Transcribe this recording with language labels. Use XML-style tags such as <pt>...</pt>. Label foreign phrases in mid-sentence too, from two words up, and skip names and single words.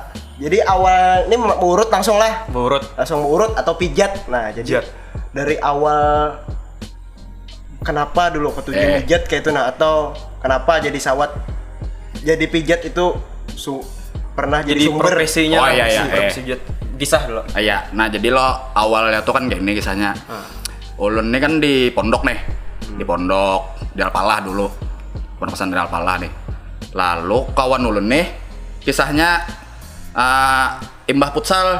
<bjn>Jadi awal ini urut langsung lah. Langsung urut atau pijat. Nah, jadi dari awal kenapa dulu ketujuh pijat kayak itu, nah, atau kenapa jadi sawat jadi pijat itu pernah jadi sumber profesinya. Oh iya. Pijat. Kisah dulu. Iya. Nah, jadi lo awalnya tuh kan gini kisahnya. Ulun ini kan di pondok nih. Di pondok di Alpalah dulu. Pondok pesantren Alpalah nih. Lalu kawan ulun nih kisahnya imbah futsal.</bjn>